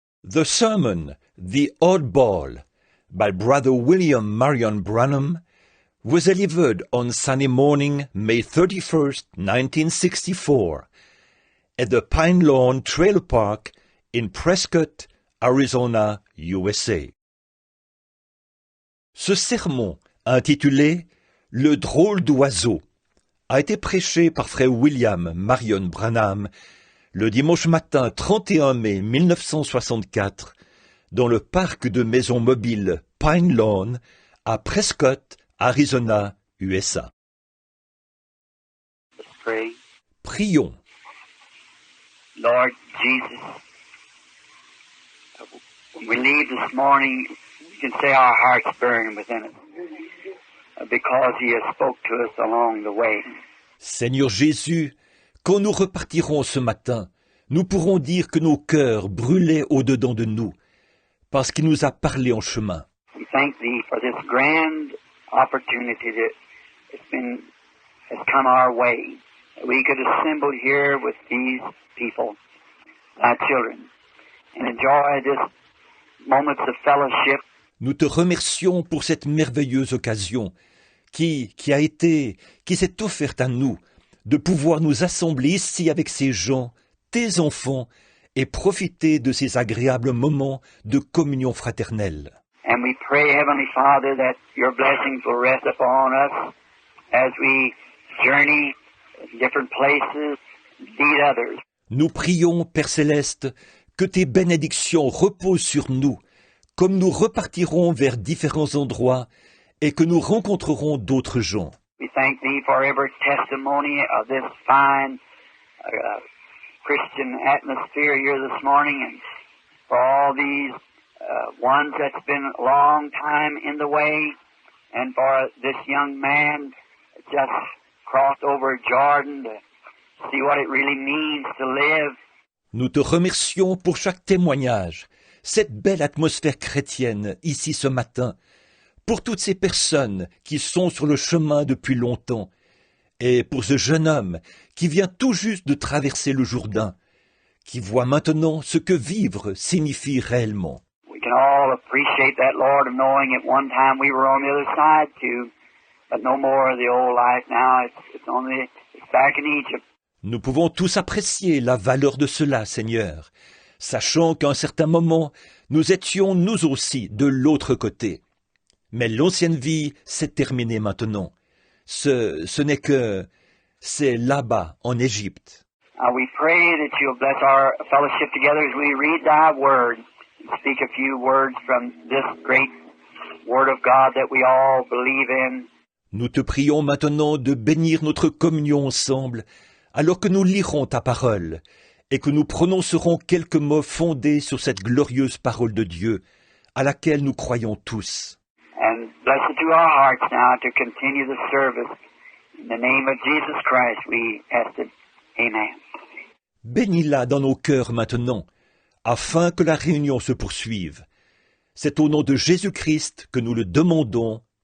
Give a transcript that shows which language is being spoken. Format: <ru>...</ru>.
<en>The sermon, The Oddball, by Brother William Marion Branham, was delivered on Sunday morning, May 31st, 1964, at the Pine Lawn Trailer Park in Prescott, Arizona, USA.</en> <fr>Ce sermon, intitulé « Le drôle d'oiseau », a été prêché par frère William Marion Branham le dimanche matin 31 mai 1964 dans le parc de maisons mobiles Pine Lawn à Prescott, Arizona, USA. Prions.</fr> <en>Lord Jesus, when we leave this morning, we can say our hearts burn within us because He has spoke to us along the way.</en> <fr>Seigneur Jésus, quand nous repartirons ce matin, nous pourrons dire que nos cœurs brûlaient au-dedans de nous, parce qu'il nous a parlé en chemin.</fr> <en>We thank Thee for this grand opportunity that has come our way. We could assemble here with these people, Thy children, and enjoy this moments of fellowship.</en> <fr>Nous te remercions pour cette merveilleuse occasion qui s'est offerte à nous de pouvoir nous assembler ici avec ces gens, tes enfants, et profiter de ces agréables moments de communion fraternelle.</fr> <en>And we pray, Heavenly Father, that Your blessings will rest upon us as we journey to different places, lead others.</en> <fr>Nous prions, Père Céleste, que tes bénédictions reposent sur nous, comme nous repartirons vers différents endroits et que nous rencontrerons d'autres gens.</fr> <en>We thank Thee for every testimony of this fine Christian atmosphere here this morning, and for all these ones that's been a long time in the way, and for this young man just crossed over Jordan to see what it really means to live.</en> <fr>Nous te remercions pour chaque témoignage, cette belle atmosphère chrétienne ici ce matin, pour toutes ces personnes qui sont sur le chemin depuis longtemps, et pour ce jeune homme qui vient tout juste de traverser le Jourdain, qui voit maintenant ce que vivre signifie réellement.</fr> <en>We can all appreciate that, Lord, of knowing at one time we were on the other side too, but no more of the old life now. It's back in Egypt.</en> <fr>Nous pouvons tous apprécier la valeur de cela, Seigneur, sachant qu'à un certain moment, nous étions nous aussi de l'autre côté. Mais l'ancienne vie s'est terminée maintenant. Ce n'est que... c'est là-bas, en Égypte.</fr> <en>We pray that You'll bless our fellowship together as we read Thy Word and speak a few words from this great Word of God that we all believe in.</en> <fr>Nous te prions maintenant de bénir notre communion ensemble, alors que nous lirons ta parole, et que nous prononcerons quelques mots fondés sur cette glorieuse parole de Dieu, à laquelle nous croyons tous.</fr> <en>And bless it to our hearts now to continue the service. In the name of Jesus Christ we ask it. Amen.</en> <fr>Bénis-la dans nos cœurs maintenant, afin que la réunion se poursuive. C'est au nom de Jésus-Christ que nous le demandons.</fr>